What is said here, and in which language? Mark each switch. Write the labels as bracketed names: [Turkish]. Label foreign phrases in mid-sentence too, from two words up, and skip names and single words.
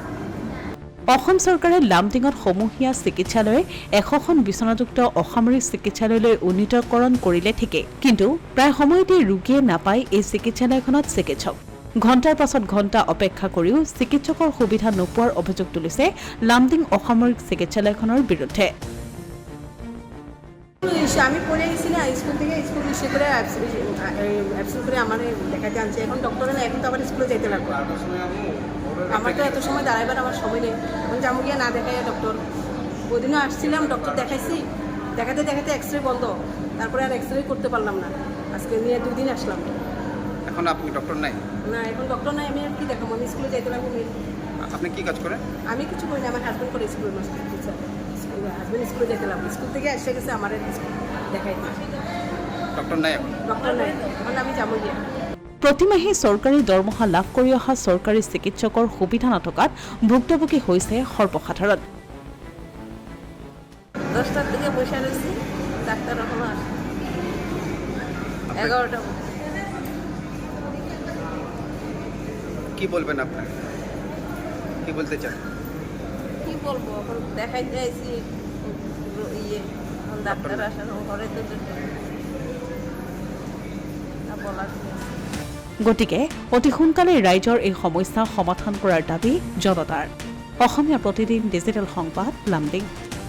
[Assamese] অসম চৰকাৰে লামডিঙত সমূহীয়া চিকিৎসালয় 100খন বিচনাযুক্ত অসামৰিক চিকিৎসালয়লৈ উন্নীতকৰণ কৰিলে ঠিকেই, কিন্তু প্ৰায় সময়তে ৰোগীয়ে নাপায় এই চিকিৎসালয়খনত চিকিৎসক। ঘণ্টাৰ পাছত ঘণ্টা অপেক্ষা কৰিও চিকিৎসকৰ সুবিধা নোপোৱাৰ অভিযোগ তুলিছে লামডিং অসামৰিক চিকিৎসালয়খনৰ বিৰুদ্ধে। [Bangla] আমি পড়ে গেছি না স্কুল থেকে, স্কুল ইসে করে অ্যাবসেন্ট করে আমার দেখাতে আনছে। এখন ডক্টরে না, এখন তো আবার স্কুলে যেতে লাগবে। আমার তো এত সময় দাঁড়াইবার আমার সময় নেই। এখন যাবো গিয়ে না দেখাই ডক্টর। ওদিনও আসছিলাম, ডক্টর দেখাইছি, দেখাতে দেখাতে এক্সরে বন্ধ, তারপরে আর এক্সরে করতে পারলাম না। আজকে নিয়ে 2 দিন আসলাম। এখন আপনি ডক্টর নাই? না, এখন ডক্টর নাই, আমি আর কি দেখাবো? আমি স্কুলে যেতে লাগবো। আপনি কি কাজ করেন? আমি কিছু করি না, আমার হাজব্যান্ড করে স্কুলের মাস্টার টিচার। হাজব্যান্ড স্কুলে যেতে লাগবো, স্কুল থেকে এসে গেছে আমার দেখাইতে। ডক্টৰ নাই এখন? ডক্টর নাই, এখন আমি যাবো গিয়ে। [Assamese] প্ৰতিমাহে চৰকাৰী দৰমহা লাভ কৰি অহা চৰকাৰী চিকিৎসকৰ সুবিধা নথকাত ভুক্তভোগী হৈছে সৰ্বসাধাৰণ। [Bangla] 10টার থেকে বসে রয়েছি, ডাক্তার এখনো আসে 11টা। কি বলবেন আপনি? কি বলতে চান? কি বলবো, এখন দেখাইতে আইছি ডাক্তার আসার ঘরে তো বলার। [Assamese] গতিকে অতি সোনকালে ৰাইজৰ এই সমস্যা সমাধান কৰাৰ দাবী জনতাৰ। অসমীয়া প্ৰতিদিন ডিজিটেল সংবাদ, লামডিং।